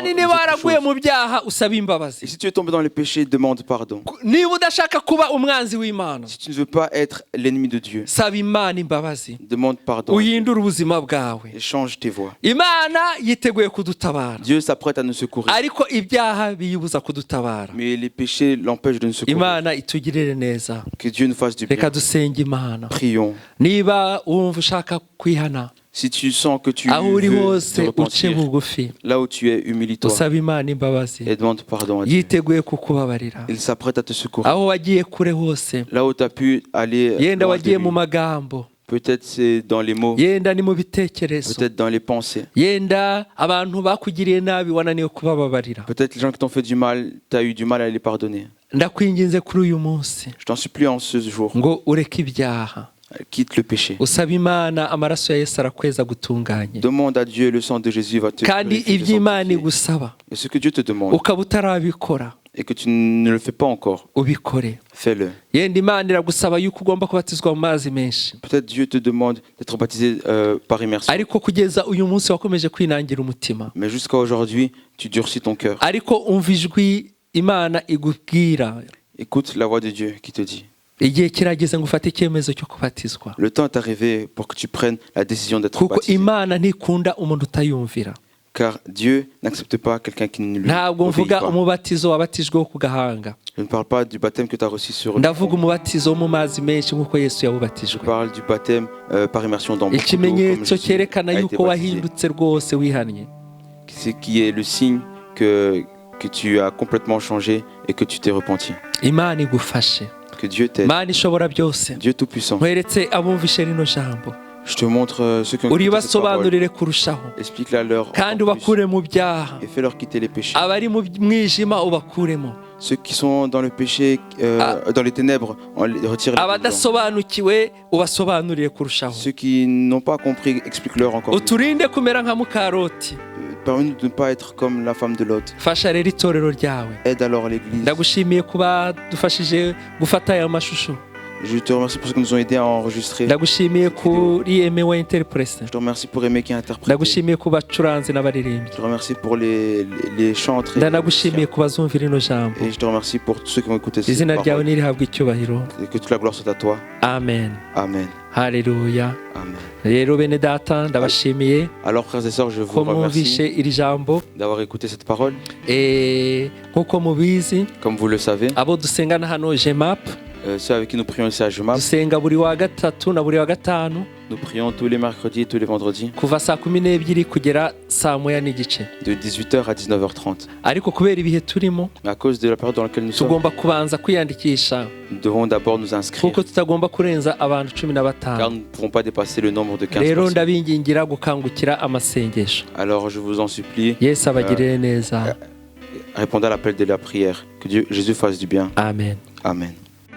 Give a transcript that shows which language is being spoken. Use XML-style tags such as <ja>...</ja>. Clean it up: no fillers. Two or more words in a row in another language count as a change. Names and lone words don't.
<rw>Kandi</rw> <fr>les</fr> <rw>niba</rw> <fr>autres</fr> <rw>waraguye</rw> <fr>choses.</fr> <rw>mu byaha usaba</rw> <fr>Et</fr> <rw>imbabazi.</rw> <fr>si tu es tombé dans les péchés, demande pardon.</fr> <rw>Niba udashaka kuba umwanzi w'Imana,</rw> <fr>Si tu ne veux pas être l'ennemi de Dieu,</fr> <rw>saba Imana imbabazi,</rw> <fr>demande pardon</fr> <rw>uhindure ubuzima bwawe.</rw> <fr>et change tes voies.</fr> <rw>Imana yiteguye kudutabara,</rw> <fr>Dieu s'apprête à nous secourir.</fr> <rw>ariko ibyaha biyibuza kudutabara.</rw> <fr>Mais les péchés l'empêchent de nous secourir.</fr> <rw>Imana itugirire neza.</rw> <fr>Que Dieu nous fasse du</fr> <rw>Reka</rw> <fr>bien.</fr> <rw>dusenge Imana.</rw> <fr>Prions.</fr> <rw>Niba wumva ushaka kwihana,</rw> <fr>Si tu sens que tu</fr> <rw>aho uri</rw> <fr>veux</fr> <rw>hose</rw> <fr>te</fr> <rw>uce</rw> <fr>repentir,</fr> <rw>bugufi,</rw> <fr>là où tu es, humilie-toi</fr> <rw>usaba Imana imbabazi,</rw> <fr>et demande pardon à Dieu.</fr> <rw>yiteguye kukubabarira.</rw> <fr>Il s'apprête à te secourir.</fr> <rw>Aho wagiye kure hose,</rw> <fr>Là où tu as pu aller,</fr> <rw>yenda</rw> <fr>loin de</fr> <rw>wagiye</rw> <fr>lui.</fr> <rw>mu magambo,</rw> <fr>Peut-être c'est dans les mots,</fr> <rw>yenda ni mu bitekerezo,</rw> <fr>peut-être dans les pensées.</fr> <rw>yenda abantu bakugiriye nabi wananiwe kubababarira.</rw> <fr>Peut-être les gens qui t'ont fait du mal, tu as eu du mal à les pardonner.</fr> <rw>Ndakwinginze kuri uyu munsi</rw> <fr>Je t'en supplie en ce jour,</fr> <rw>ngo ureke ibyaha,</rw> <fr>quitte le péché.</fr> <rw>usaba Imana, amaraso ya Yesu arakweza gutunganye,</rw> <fr>Demande à Dieu, le sang de Jésus va te</fr> <rw>kandi</rw> <fr>purifier, te</fr> <rw>ibyo Imana</rw> <fr>sanctifier.</fr> <rw>igusaba</rw> <fr>Et ce que Dieu te demande</fr> <rw>ukaba utarabikora,</rw> <fr>et que tu ne le fais pas encore,</fr> <rw>ubikore.</rw> <fr>fais-le.</fr> <rw>Yenda Imana iragusaba yuko ugomba kubatizwa mu mazi menshi,</rw> <fr>Peut-être Dieu te demande d'être baptisé par immersion.</fr> <rw>ariko kugeza uyu munsi wakomeje kwinangira umutima,</rw> <fr>Mais jusqu'à aujourd'hui, tu durcis ton cœur.</fr> <rw>ariko umva ijwi Imana igubwira,</rw> <fr>Écoute la voix de Dieu qui te dit.</fr> <rw>igihe kirageze ngo ufate icyemezo cyo kubatizwa,</rw> <fr>Le temps est arrivé pour que tu prennes la décision d'être</fr> <rw>kuko</rw> <fr>baptisé.</fr> <rw>Imana ntikunda umuntu utayumvira.</rw> <fr>Car Dieu n'accepte pas quelqu'un qui ne lui</fr> <rw>Ntabwo</rw> <fr>obéit</fr> <rw>mvuga</rw> <fr>pas.</fr> <rw>umubatizo wabatijweho ku gahanga,</rw> <fr>Je ne parle pas du baptême que tu as reçu sur le</fr> <rw>ndavuga umubatizo wo mu mazi menshi nk'uko Yesu</rw> <fr>Je</fr> <rw>yawubatijwe,</rw> <fr>parle du baptême par immersion dans beaucoup d'eau, comme</fr> <rw>ikimenyetso</rw> <fr>Jésus</fr> <rw>cyerekana</rw> <fr>a été</fr> <rw>yuko</rw> <fr>baptisé.</fr> <rw>wahindutse rwose wihannye.</rw> <fr>C'est qui est le signe que que tu as complètement changé et que tu t'es repenti.</fr> <rw>imana igufashe.</rw> <fr>Que Dieu t'aide.</fr> <rw>Imana ishobora byose.</rw> <fr>Dieu Tout-Puissant.</fr> <rw>nkweretse abumvishe rino jambo</rw> <fr>Je te montre ceux qui ont écouté cette parole.</fr> <rw>uribasobanurire kurushaho</rw> <fr>Explique-la leur</fr> <rw>kandi</rw> <fr>encore plus</fr> <rw>ubakure mu byaha</rw> <fr>et fais-leur quitter les péchés.</fr> <rw>abari mu mwijima ubakuremo</rw> <fr>Ceux qui sont dans le péché, dans les ténèbres, on les retire les ténèbres.</fr> <rw>abadasobanukiwe ubasobanurire kurushaho</rw> <fr>Ceux qui n'ont pas compris, explique-leur encore plus.</fr> <rw>uturinde kumera nka mukaroti.</rw> <fr>Permets-nous de ne pas être comme la femme de Lot.</fr> <rw>fasha rero itorero ryawe.</rw> <fr>Aide alors l'Église.</fr> <rw>ndagushimiye kuba dufashije gufata aya mashusho.</rw> <fr>Je te remercie pour ce que nous ont aidé à enregistrer.</fr> <rw>ndagushimiye kuri emewe interprese.</rw> <fr>Je te remercie pour Aimé qui a interprété.</fr> <rw>ndagushimiye ku bacuranzi n'abaririmbyi.</rw> <fr>Je te remercie pour les chantres.</fr> <rw>ndanagushimiye ku bazumvira ino jambo.</rw> <fr>Et je te remercie pour tous ceux qui ont écouté cette</fr> <rw>izina ryawe</rw> <fr>parole.</fr> <rw>nirihabwe icyubahiro.</rw> <fr>Et que toute la gloire soit à toi.</fr> <rw>amen.</rw> <fr>Amen.</fr> <rw>haleluya.</rw> <fr>Amen.</fr> <rw>rero bene data ndabashimiye</rw> <fr>Alors frères et sœurs, je vous</fr> <rw>ko mwumvishe</rw> <fr>remercie</fr> <rw>iri jambo.</rw> <fr>d'avoir écouté cette parole.</fr> <rw>Nk'uko mubizi</rw> <fr>Comme vous le savez,</fr> <rw>abo dusengana hano jemap</rw> <fr>ceux avec qui nous prions ici à Jemap,</fr> <rw>dusenga buri wa gatatu na buri wa gatanu</rw> <fr>nous prions tous les mercredis et tous les vendredis</fr> <rw>kuva saa 12 kugera saa 1:15.</rw> <fr>de 18h à 19h30.</fr> <rw>ariko kubera ibihe turimo</rw> <fr>Mais à cause de la période dans laquelle nous sommes,</fr> <rw>tugomba kubanza kwiyandikisha</rw> <fr>nous devons d'abord nous inscrire</fr> <rw>kuko tutagomba kurenza abantu</rw> <fr>car</fr> <rw>15.</rw> <fr>nous ne pourrons pas dépasser le nombre de 15</fr> <rw>rero</rw> <fr>personnes.</fr> <rw>ndabingingira gukangukira amasengesho.</rw> <fr>Alors je vous en supplie,</fr> <rw>yesu abagirire neza.</rw> <fr>répondez à l'appel de la prière. Que Jésus fasse du bien.</fr> <rw>amen.</rw> <fr>Amen.</fr>